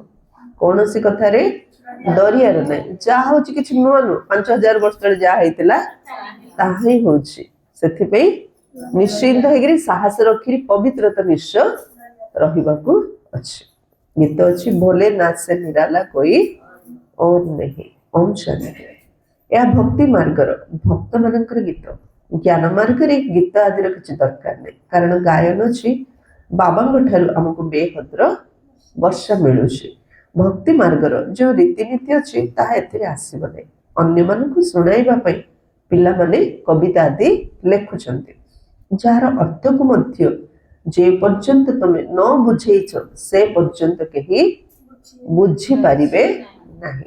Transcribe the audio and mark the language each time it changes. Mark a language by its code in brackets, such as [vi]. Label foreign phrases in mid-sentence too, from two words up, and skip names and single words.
[or] କୌଣସି କଥାରେ ଡରିବାର ନାହିଁ। ଯାହା ହଉଛି କିଛି ନୂଆ ନୁହଁ। 5000 ବର୍ଷ ତଳେ ଯାହା ହେଇଥିଲା ତାହା ହିଁ ହଉଛି। ସେଥିପାଇଁ ନିଶ୍ଚିନ୍ତ ହେଇକିରି ସାହସ ରଖିକି ପବିତ୍ରତା ନିଶ୍ଚୟ ରହିବାକୁ ଅଛି। ଗୀତ ଅଛି, [hi] भोले नाथ से निराला कोई और नहीं, ओम शांति। [or] ଏହା ଭକ୍ତି ମାର୍ଗର ଭକ୍ତ ମାନଙ୍କର ଗୀତ। ଜ୍ଞାନ ମାର୍ଗରେ ଗୀତ ଆଦିର କିଛି ଦରକାର ନାହିଁ, କାରଣ ଗାୟନ ଅଛି ବାବାଙ୍କ ଠାରୁ ଆମକୁ ବେହଦର ବର୍ଷା ମିଳୁଛି। ଭକ୍ତି ମାର୍ଗର ଯୋଉ ରୀତିନୀତି ଅଛି ତାହା ଏଥିରେ ଆସିବ ନାହିଁ। ଅନ୍ୟମାନଙ୍କୁ ଶୁଣାଇବା ପାଇଁ ପିଲାମାନେ କବିତା ଆଦି ଲେଖୁଛନ୍ତି, ଯାହାର ଅର୍ଥକୁ ମଧ୍ୟ ଯେ ପର୍ଯ୍ୟନ୍ତ ତମେ ନ ବୁଝେଇଛ ସେ ପର୍ଯ୍ୟନ୍ତ କେହି ବୁଝିପାରିବେ ନାହିଁ।